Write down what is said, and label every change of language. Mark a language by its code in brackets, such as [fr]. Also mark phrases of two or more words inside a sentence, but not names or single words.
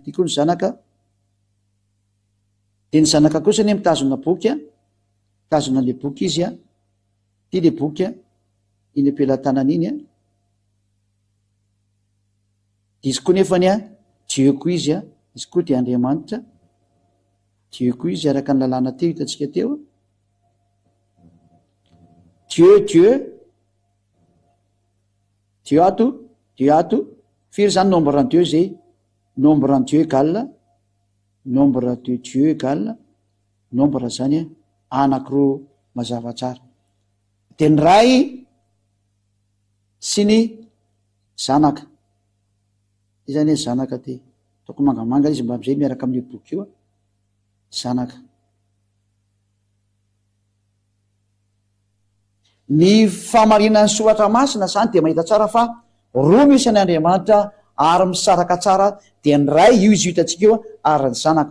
[mg] Ty koa ny zanaka dia ny zanaka kosa ny mitazona boky mitazona le boky izy ty le boky iny ampelantanana iny izy koa nefany Dieu koa izy izy koa dia Andriamanitra Dieu koa izy araka ny lalàna teo hitantsika teo. [fr] Dieu [mg] ato firy zany [fr] nombre en Dieu zay nombre en Dieu égale nombre de Dieu égale nombre [mg] zany anankiroa mazava tsara. Dia ny ray sy ny zanaka izany zanaka ty toko mangamanga izy mba amizay miaraka amin'ny boky io zanaka. Ny famarinan'ny soratra masina zany dia mahita tsara fa roa misy any Andriamanitra ary misaraka tsara dia ny ray io izy hitantsika io ary ny zanaka.